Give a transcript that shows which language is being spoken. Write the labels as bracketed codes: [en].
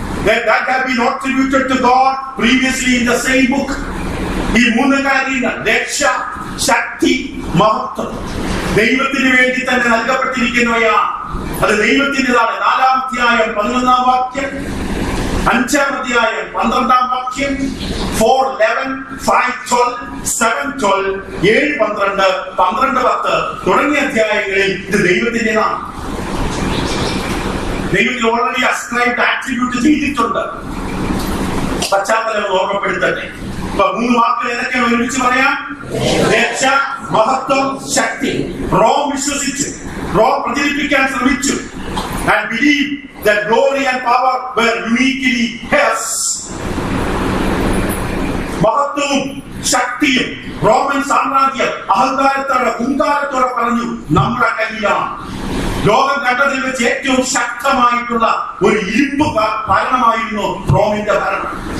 [en] That have been attributed to God previously in the same book. [ml] ഈ 3 കാര്യങ്ങൾ, രക്ഷ, ശക്തി, മഹത്വം, ദൈവത്തിന് വേണ്ടി തന്നെ നൽകപ്പെട്ടിരിക്കുന്നവയാണ്. അത് ദൈവത്തിൻ്റെതാണ്. 4-ാം അധ്യായം 11-ാം വാക്യം. 5-ാം അധ്യായം 12-ാം വാക്യം 4:11, 5:12, 7:12, 7:12, 12:10 തുടങ്ങിയ അധ്യായങ്ങളിൽ ഇത് ദൈവത്തിൻ്റെതാണ്. ദൈവത്തിൽ ഓൾറെഡി അസ്ക്രൈബ്ഡ് ആട്രിബ്യൂട്ട് ചെയ്തിട്ടുണ്ട്. പശ്ചാത്തലം ഓർമ്മപ്പെടുത്തട്ടെ. ഇപ്പൊ 3 വാക്കുകൾ ഏതൊക്കെയാണ് ഒരുമിച്ച് പറയാം? രക്ഷ, മഹത്വം, ശക്തി. റോം വിശ്വസിച്ചു, റോം പ്രചരിപ്പിക്കാൻ ശ്രമിച്ചു. [en] And believe that glory and power were uniquely hers. [ml] മഹത്വവും ശക്തിയും റോമൻ സാമ്രാജ്യം അഹങ്കാരത്തോടെ ഹുങ്കാരത്തോടെ പറഞ്ഞു നമ്മുടെ കയ്യിലാണ്. ലോകം കണ്ടതിൽ വെച്ച് ഏറ്റവും ശക്തമായിട്ടുള്ള ഒരു ഇരുമ്പ് ഭരണമായിരുന്നു റോമിന്റെ ഭരണം.